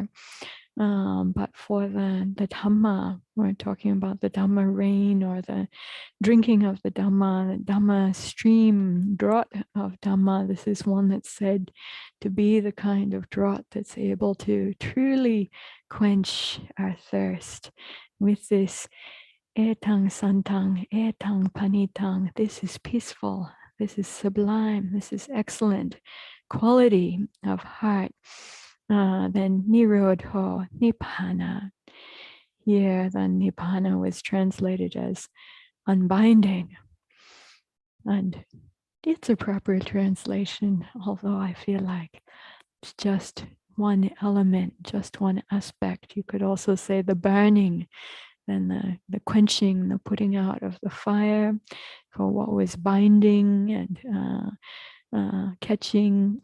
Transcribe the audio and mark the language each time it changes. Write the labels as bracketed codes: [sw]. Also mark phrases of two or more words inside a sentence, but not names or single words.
[en] But for the Dhamma, we're talking about the Dhamma rain or the drinking of the Dhamma stream, draught of Dhamma. This is one that's said to be the kind of draught that's able to truly quench our thirst with this [pi] etang santang, etang panitang. [en] This is peaceful, this is sublime, this is excellent quality of heart. [pi] Then nirodho, nibbana. [en] Here, then nibbana was translated as unbinding. And it's a proper translation, although I feel like it's just one element, just one aspect. You could also say the burning, then the quenching, the putting out of the fire for what was binding and catching.